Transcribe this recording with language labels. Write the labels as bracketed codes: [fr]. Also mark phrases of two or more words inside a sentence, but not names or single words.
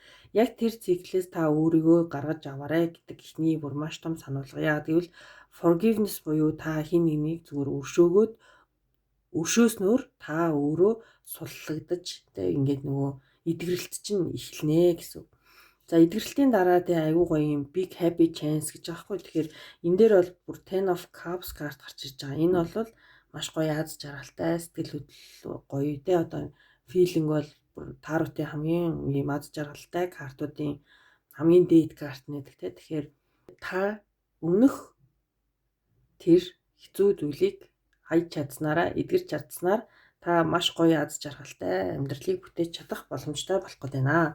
[mn] Яг тэр циклээс та өөрийгөө гаргаж аваарай гэдэг ихний бүр маш том сануулга. Яагаад гэвэл forgiveness буюу та хин нэгнийг зүгээр өршөөснөөр та өөрөө суллагдаж те ингээд нөгөө эдгэрэлт чинь эхэлнэ гэсэн. За эдгэрэлтийн дараа те аюу гоё юм [en] big happy chance [mn] гэж аахгүй. Тэгэхээр энэ дээр бол бүр Ten of Cups карт гарч ирж байгаа. Энэ бол маш гоё аз жаргалтай сэтгэл хөдлөл гоё те одоо feeling бол таротын хамгийн ийм аз жаргалтай картуудын хамгийн дээд карт нэдэг те. Тэгэхээр та өмнөх тэр хэцүү зүйлийг хайж чадсанараа эдгэрч чадсанаар та маш гоё аз жаргалтай амьдралыг бүтээж чадах боломжтой болох гээд байна.